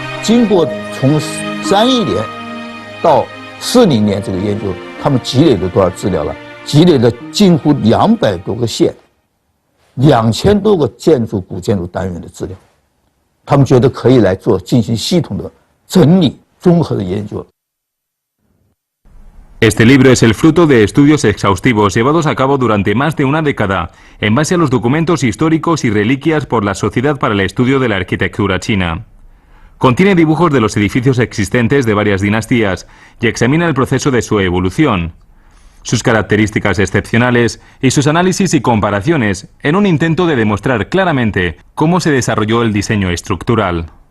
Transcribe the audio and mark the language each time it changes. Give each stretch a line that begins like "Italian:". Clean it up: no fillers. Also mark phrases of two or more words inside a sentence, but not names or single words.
Chinese: 经过从31年到40年这个研究，他们积累了多少资料了？积累了近乎200多个县，2000多个古建筑单元的资料，他们觉得可以来进行系统的整理、综合的研究。
Spanish: Este libro es el fruto de estudios exhaustivos llevados a cabo durante más de una década, en base a los documentos históricos y reliquias por la Sociedad para el Estudio de la Arquitectura China. Contiene dibujos de los edificios existentes de varias dinastías y examina el proceso de su evolución, sus características excepcionales y sus análisis y comparaciones, en un intento de demostrar claramente cómo se desarrolló el diseño estructural.